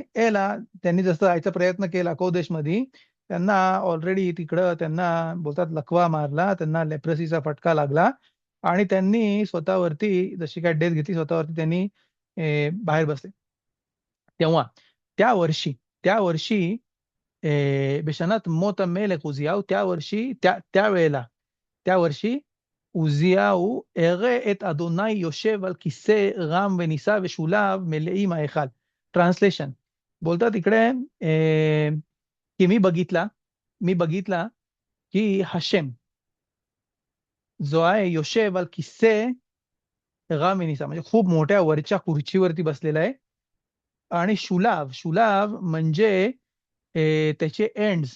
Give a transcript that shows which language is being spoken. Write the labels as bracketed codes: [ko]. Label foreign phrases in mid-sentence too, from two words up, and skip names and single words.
[mr] त्यांनी जसं जायचा प्रयत्न केला कोदेशमध्ये, त्यांना ऑलरेडी तिकडं त्यांना बोलतात लकवा मारला, त्यांना लेप्रसीचा फटका लागला आणि त्यांनी स्वतःवरती जशी काय डेथ घेतली, स्वतःवरती त्यांनी बाहेर बसले. तेव्हा त्या वर्षी [he] בשנת מות המלך עוזיהו, [mr] त्या वर्षी [he] עוזיהו הראה את אדוני יושב על כיסא רם ונישא ושולב מלאים ההיכל. [mr] ट्रान्सलेशन बोलतात इकडे की मी बघितला की हशेम जो आहे [he] יושב על כיסא רם ונישא, [mr] म्हणजे खूप मोठ्या वरच्या खुर्चीवरती बसलेला आहे. आणि शुलाव म्हणजे त्याचे एंड्स.